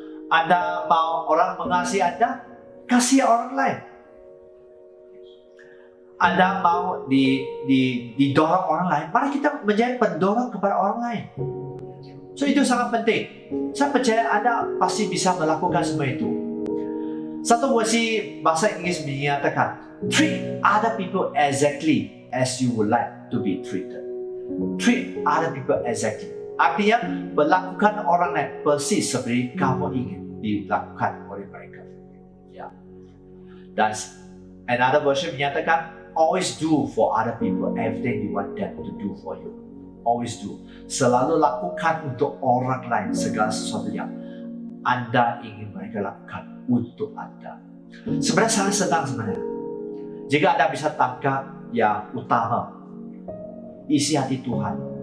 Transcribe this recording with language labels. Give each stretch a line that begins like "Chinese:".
Indonesian: Anda mau orang mengasihi Anda, kasih orang lain. Anda mau didorong orang lain, mari kita menjadi pendorong kepada orang lain. So itu sangat penting. Saya percaya Anda pasti bisa melakukan semua itu. Satu versi bahasa Inggris menyatakan,
English: treat other people exactly as you would like to be treated. Treat other people exactly.
Indonesian: Artinya, berlakukan orang lain persis seperti kamu ingin dilakukan oleh mereka. Ya. Dan
English: another version
Indonesian: menyatakan,
English: always do for other people everything you want them to do for you. Always do.
Indonesian: Selalu lakukan untuk orang lain segala sesuatu yang Anda ingin mereka lakukan untuk Anda. Sebenarnya sangat senang sebenarnya. Jika Anda bisa tangkap yang utama, isi hati Tuhan.